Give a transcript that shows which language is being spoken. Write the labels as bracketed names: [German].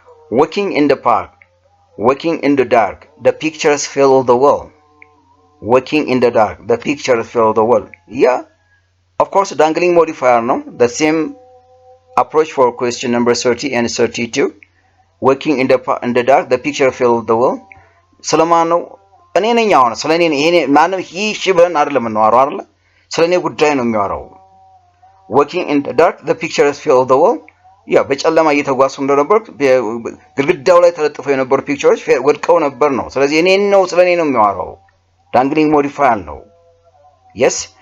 [English] Walking in the park. Walking in the dark. The pictures fill the wall. Walking in the dark. The pictures fill the wall. Yeah. Of course, dangling modifier, no? The same approach for question number 30 and 32. Walking in the dark. The picture fill the wall. [Amharic] ስለማን ነው? እኔ ነኝ። አሁን ስለኔ ይሄ ማንም ብለን አይደለም የምናወራው አይደለ? ስለኔ ጉዳይ ነው የሚያወራው። [English] Walking in the dark, the pictures fill the wall. [Amharic] ያ በጨለማ እየተጓዙ እንደነበር ግድግዳው ላይ ተለጥፈው የነበሩ ፒክቸሮች ወድቀው ነበር ነው። ስለዚህ እኔ ነው ስለኔ ነው የሚያወራው። ዳንግሊንግ ሞዲፋየር ነው። Yes.